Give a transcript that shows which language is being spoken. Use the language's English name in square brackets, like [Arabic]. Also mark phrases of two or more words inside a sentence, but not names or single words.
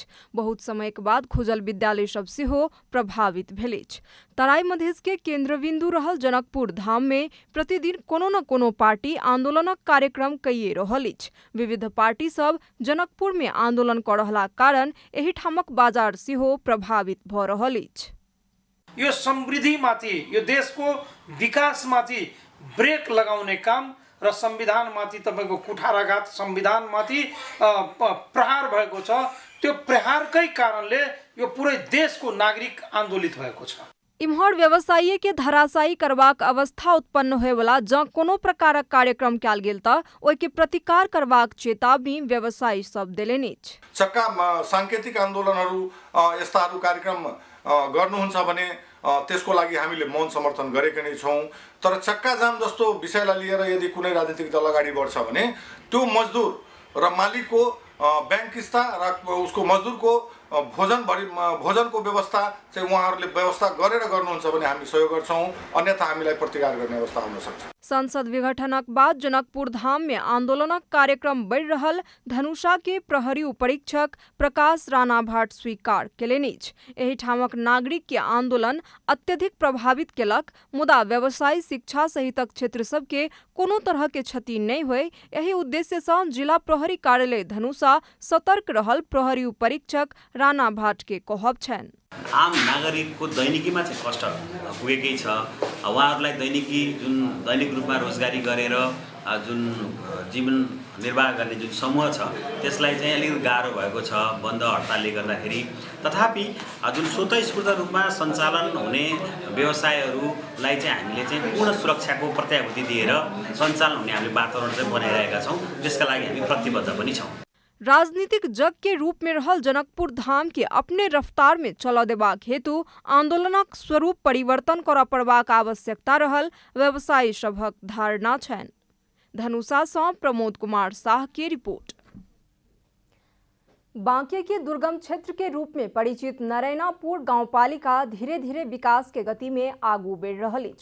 [Maithili] बहुत समय के बाद खुजल विद्यालय सब सेहो प्रभावित भेल अछि। तराई मधेश के केंद्र बिंदु रहल जनकपुर धाम में प्रतिदिन कोनो न कोनो पार्टी आंदोलनक कार्यक्रम कइये रहल अछि। विविध पार्टी सब जनकपुर में आंदोलन कर रहला कारण एही ठामक बाजार सेहो प्रभावित भ रहल अछि। [Nepali] यो समृद्धिमाथि, यो देशको विकासमाथि ब्रेक लगाउने काम र संविधानमाथि तपाईको कुठाराघात संविधानमाथि प्रहार भएको छ। त्यो प्रहारकै कारणले यो पुरै देशको नागरिक आन्दोलित भएको छ। [Maithili] इम्हर व्यवसायी के धराशायी करबाक अवस्था उत्पन्न होयवला जँ कोनो प्रकारक कार्यक्रम कयल गेल त ओहि के प्रतिकार करबाक चेतावनी व्यवसायी सब देलनि अछि। [Nepali] चक्का सांकेतिक आन्दोलनहरू यस्ताहरू कार्यक्रम गर्नुहुन्छ भने त्यसको लागि हामीले मौन समर्थन गरेका नै छौं। तर चक्का जाम जस्तो विषयलाई लिएर यदि कुनै राजनीतिक दल अगाडि बढ्छ भने त्यो मजदुर र मालिकको बैंक किस्ता र उसको मजदुरको भोजनको व्यवस्था चाहिँ उहाँहरूले व्यवस्था गरेर गर्नुहुन्छ भने हामी सहयोग गर्छौं, अन्यथा हामीलाई प्रतिकार गर्ने अवस्था हुन सक्छ। [Maithili] संसद विघटनक बाद जनकपुर धाम में आंदोलनक कार्यक्रम बढ़ि रहल धनुषा के प्रहरी उपरीक्षक प्रकाश राणा भाट स्वीकार केलनि अछि। एही ठामक नागरिक के आंदोलन अत्यधिक प्रभावित केलक, मुदा व्यवसाय, शिक्षा सहितक क्षेत्र सब के कोनो तरह के क्षति नहीं होय, एही उद्देश्य से जिला प्रहरी कार्यालय धनुषा सतर्क रहल प्रहरी उपरीक्षक राणा भाट के कहब छन्। [Nepali] आम नागरिकको दैनिकीमा चाहिँ कष्ट पुगेकै छ। उहाँहरूलाई दैनिक रूपमा रोजगारी गरेर जुन जीवन निर्वाह गर्ने जुन समूह छ त्यसलाई चाहिँ अलिकति गाह्रो भएको छ बन्द हडतालले गर्दाखेरि। तथापि जुन स्वतःस्फूर्त रूपमा सञ्चालन हुने व्यवसायहरूलाई चाहिँ हामीले चाहिँ पूर्ण सुरक्षाको प्रत्याभूति दिएर सञ्चालन हुने हामीले वातावरण चाहिँ बनाइरहेका छौँ। त्यसका लागि हामी प्रतिबद्ध पनि छौँ। [Maithili] राजनीतिक जग के रूप में रहल जनकपुर धाम के अपने रफ्तार में चल देबाक हेतु आंदोलनक स्वरूप परिवर्तन कर पड़बाक आवश्यकता रहल व्यवसायी सभक धारणा छन्। धनुषा से प्रमोद कुमार शाह की रिपोर्ट। बांके के दुर्गम क्षेत्र के रूप में परिचित नरैनापुर गांवपालिका धीरे धीरे विकास के गति में आगू बढ़ रहल अछि।